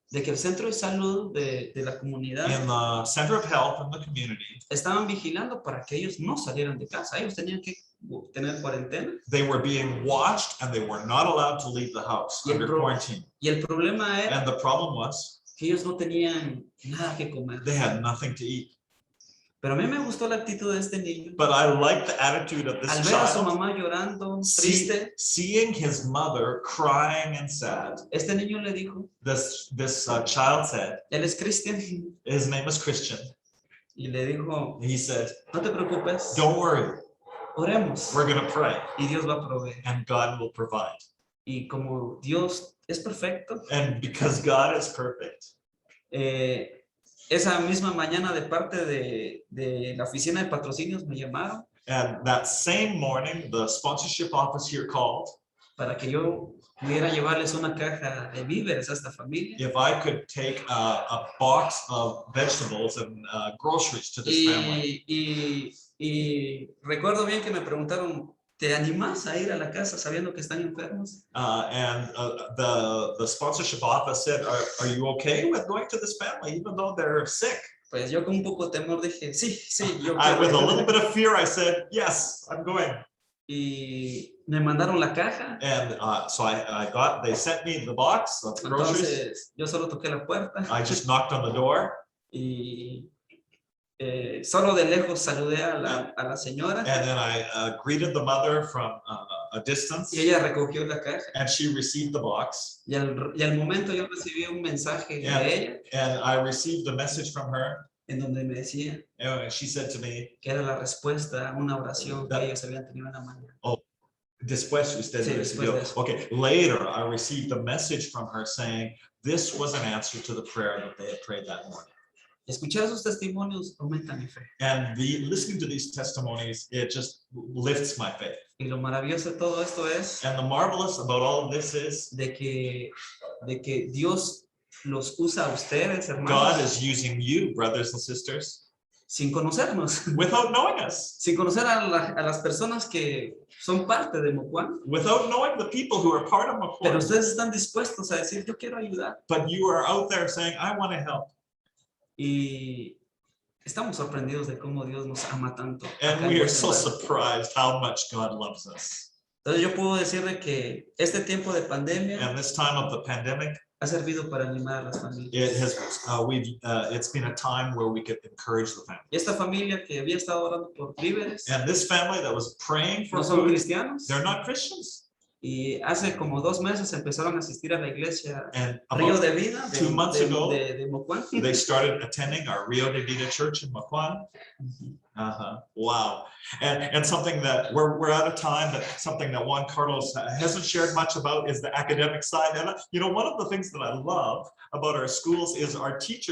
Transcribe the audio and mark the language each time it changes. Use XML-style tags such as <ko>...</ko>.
<es>de que el centro de salud de la comunidad</es> <en>in the center of health in the community,</en> <es>estaban vigilando para que ellos no salieran de casa. Ellos tenían que tener cuarentena.</es> <en>they were being watched and they were not allowed to leave the house under quarantine.</en> <es>Y el problema era</es> <en>And the problem was</en> <es>que ellos no tenían nada que comer.</es> <en>they had nothing to eat.</en> <es>Pero a mí me gustó la actitud de este niño.</es> <en>But I like the attitude of</en> <es>Al</es> <en>this</en> <es>ver a su</es> <en>child.</en> <es>mamá llorando, triste,</es> <en>Seeing his mother crying and sad.</en> <es>este niño le dijo,</es> <en>This child said,</en> <es>él es Cristian,</es> <en>his name is Christian.</en> <es>y le dijo,</es> <en>He said,</en> <es>no te preocupes,</es> <en>don't worry,</en> <es>oremos,</es> <en>we're going to pray</en> <es>y Dios va a proveer.</es> <en>and God will provide.</en> <es>Y como Dios es perfecto,</es> <en>And because God is perfect,</en> <es>esa misma mañana de parte de la oficina de patrocinios me llamaron</es> <en>and that same morning, the sponsorship office here called</en> <es>para que yo pudiera llevarles una caja de víveres a esta familia.</es> <en>if I could take a box of vegetables and groceries to this family.</en> <es>Y recuerdo bien que me preguntaron, ¿te animas a ir a la casa sabiendo que están enfermos?</es> <en>And the sponsorship office said, are you okay with going to this family even though they're sick?</en> <es>Pues yo con un poco de temor dije, sí, yo</es> <en>With a</en> <es>quiero.</es> <en>little bit of fear, I said, yes, I'm going.</en> <es>Y me mandaron la caja.</es> <en>And so they sent me the box of groceries.</en> <es>Entonces yo solo toqué la puerta.</es> <en>I just knocked on the door.</en> <es>Y solo de lejos saludé a la señora.</es> <en>And then I greeted the mother from a distance.</en> <es>Y ella recogió la caja.</es> <en>And she received the box.</en> <es>Y al momento yo recibí un mensaje de ella.</es> <en>And I received a message from her.</en> <es>En donde me decía</es> <en>And she said to me,</en> <es>que era la respuesta a una oración que ellos habían tenido en la mañana. oh, después usted Sí, recibió. después de eso.</es> <en>Okay, later I received a message from her saying this was an answer to the prayer that they had prayed that morning.</en> <es>Escuchar esos testimonios aumenta mi fe.</es> <en>And listening to these testimonies, it just lifts my faith.</en> <es>Y lo maravilloso de todo esto es</es> <en>And the marvelous about all of this is</en> <es>de que Dios los usa a ustedes, hermanos,</es> <en>God is using you, brothers and sisters,</en> <es>sin conocernos,</es> <en>without knowing us,</en> <es>sin conocer a las personas que son parte de Mocohán.</es> <en>without knowing the people who are part of</en> <es>Pero</es> <en>Mocohán.</en> <es>ustedes están dispuestos a decir, yo quiero ayudar.</es> <en>But you are out there saying, I want to help.</en> <es>Y estamos sorprendidos de cómo Dios nos ama tanto.</es> <en>And</en> <es>acá en</es> <en>we are so</en> <es>Guatemala.</es> <en>surprised how much God loves us.</en> <es>Entonces yo puedo decirle que este tiempo de pandemia</es> <en>And this time of the pandemic,</en> <es>ha servido para animar a las</es> <en>it</en> <es>familias.</es> <en>has it's been a time where we could encourage the family.</en> <es>Y esta familia que había estado orando por víveres,</es> <en>And this family that was praying for</en> <es>no son</es> <en>food,</en> <es>cristianos.</es> <en>they're not Christians.</en> <es>Y hace como 2 meses empezaron a asistir a la iglesia</es> <en>And</en> <es>Río</es> <en>about</en> <es>de Vida</es> <en>2 months ago,</en> <es>de Mocohán.</es> <en>they started attending our Rio de Vida church in Mocohán. Wow. And something that we're out of time, but something that Juan Carlos hasn't shared much about is the academic side. And you know, one of the things that I love about our schools is our teacher.</en>